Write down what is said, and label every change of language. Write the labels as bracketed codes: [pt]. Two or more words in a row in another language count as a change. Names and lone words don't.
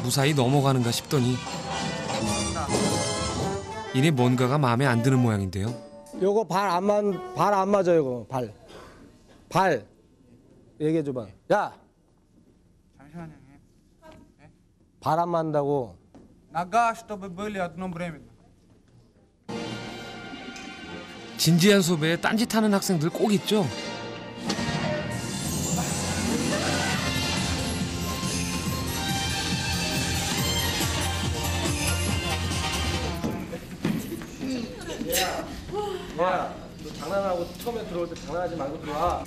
[ko] 무사히 넘어가는가 싶더니 이내 뭔가가 마음에 안 드는 모양인데요. 요거 발 안 맞아 요거 발 얘기해 줘봐. 야, 잠시만요. 발 안 맞는다고. [ru] Нога, чтобы были одновременно. [ko] 진지한 수업에 딴짓하는 학생들 꼭 있죠. 야, 너 장난하고 처음에 들어올 때 장난하지 말고 들어와.